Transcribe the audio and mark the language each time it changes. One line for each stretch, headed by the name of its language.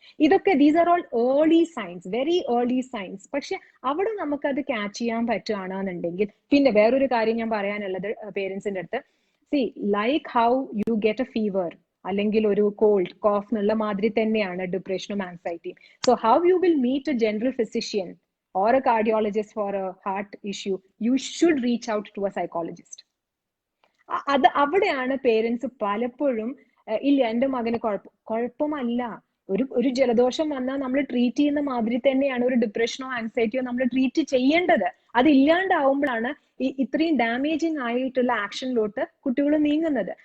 Malayalam: ഇതൊക്കെ
English: these are all early signs,
Malayalam: very early signs. പക്ഷെ അവിടെ നമുക്കത് ക്യാച്ച് ചെയ്യാൻ പറ്റുകയാണെന്നുണ്ടെങ്കിൽ, പിന്നെ വേറൊരു കാര്യം ഞാൻ പറയാനുള്ളത് പേരൻസിന്റെ അടുത്ത്,
English: see like how you get a fever
Malayalam: അല്ലെങ്കിൽ ഒരു കോൾഡ് കോഫ് എന്നുള്ള മാതിരി തന്നെയാണ് ഡിപ്രഷനും ആൻസൈറ്റിയും.
English: So how you will meet a general physician or a cardiologist for a heart issue, you should reach out to a psychologist.
Malayalam: അത് അവിടെയാണ് പേരൻസ് പലപ്പോഴും ഇല്ല എന്റെ മകന് കുഴപ്പമല്ല, ഒരു ജലദോഷം വന്നാൽ നമ്മൾ ട്രീറ്റ് ചെയ്യുന്ന മാതിരി തന്നെയാണ് ഒരു ഡിപ്രഷനോ ആൻസൈറ്റിയോ നമ്മൾ ട്രീറ്റ് ചെയ്യേണ്ടത്. അത് ഇല്ലാണ്ടാവുമ്പോഴാണ് ഇത്രയും ഡാമേജിങ് ആയിട്ടുള്ള ആക്ഷനിലോട്ട് കുട്ടികൾ നീങ്ങുന്നത്.